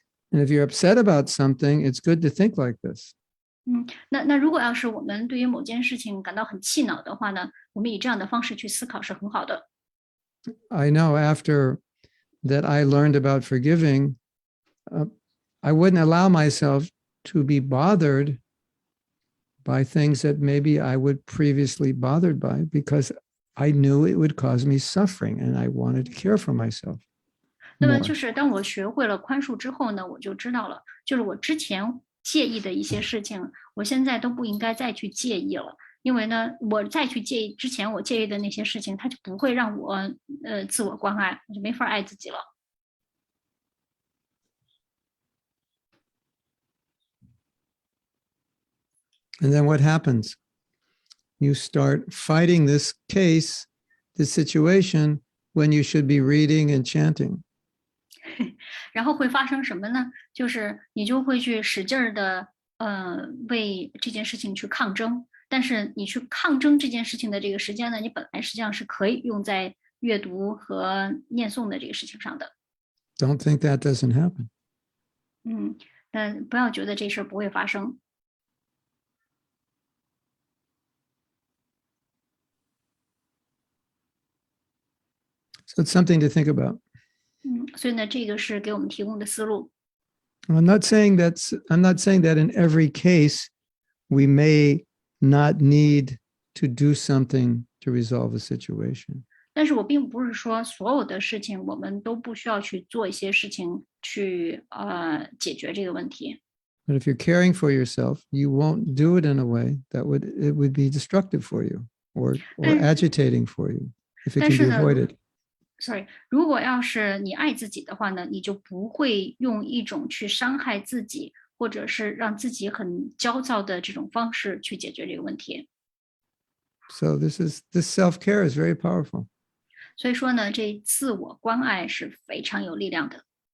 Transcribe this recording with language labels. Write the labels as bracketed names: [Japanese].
[English] And if you're upset about something, it's good to think like this. [Chinese] 那如果要是我们对于某件事情感到很气恼的话呢，我们以这样的方式去思考是很好的。 [English] I know after that I learned about forgiving, I wouldn't allow myself to be bothered by things that maybe I would previously bothered by because I knew it would cause me suffering and I wanted to care for myself. [Chinese] 那么就是当我学会了宽恕之后呢，我就知道了，就是我之前介意的一些事情，我现在都不应该再去介意了，因为呢，我再去介意之前我介意的那些事情，它就不会让我自我关爱，我就没法爱自己了。 [English] And then what happens? You start fighting this case, this situation, when you should be reading and chanting. [Chinese] 然后会发生什么呢？就是你就会去使劲儿的为这件事情去抗争，但是你去抗争这件事情的这个时间呢，你本来实际上是可以用在阅读和念诵的这个事情上的。 [English] Don't think that doesn't happen. [Chinese] 但不要觉得这事儿不会发生。 [English] So it's something to think about. [Chinese] 所以呢，这个是给我们提供的思路。 [English] I'm not saying that in every case we may not need to do something to resolve a situation. [Chinese] 但是我并不是说所有的事情我们都不需要去做一些事情去解决这个问题。 [English] But if you're caring for yourself, you won't do it in a way that would be destructive for you or agitating for you if it can be avoided. Sorry， [Chinese] 如果要是你爱自己的话呢，你就不会用一种去伤害自己，或者是让自己很焦躁的这种方式去解决这个问题。 [English] So this self-care is very powerful. [Chinese] 所以说呢，这自我关爱是非常有力量的。